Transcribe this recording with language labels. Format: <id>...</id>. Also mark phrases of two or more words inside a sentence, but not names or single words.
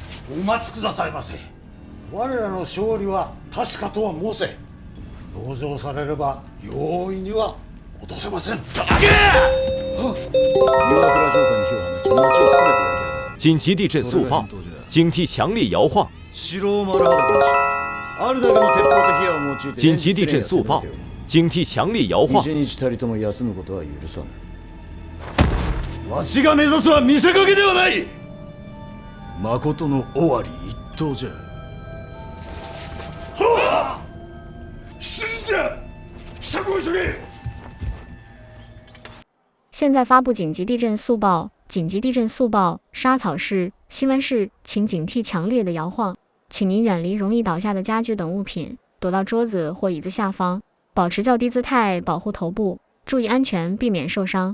<ja>お待ちくださいませ。我らの勝利は確かとは申せ。籠城されれば容易には落とせません。岩倉城下に火を放ち町を全て焼き払う。</ja> <zh>紧急地震速报，警惕强烈摇晃。</zh> <ja>城を丸裸にし、あるだけの鉄砲と火矢を用いて</ja> <zh>紧急地震速报，警惕強烈摇晃。</zh> <ja>一日たりとも休むことは許さぬ。わしが目指すは見せかけではない。誠の尾張一党じゃ。出陣じゃ。支度を急げ。</ja> <zh>现在发布紧急地震速报！紧急地震速报！沙草市、西湾市，请警惕强烈的摇晃，请您远离容易倒下的家具等物品，躲到桌子或椅子下方，保持较低姿态，保护头部，注意安全，避免受伤。</zh>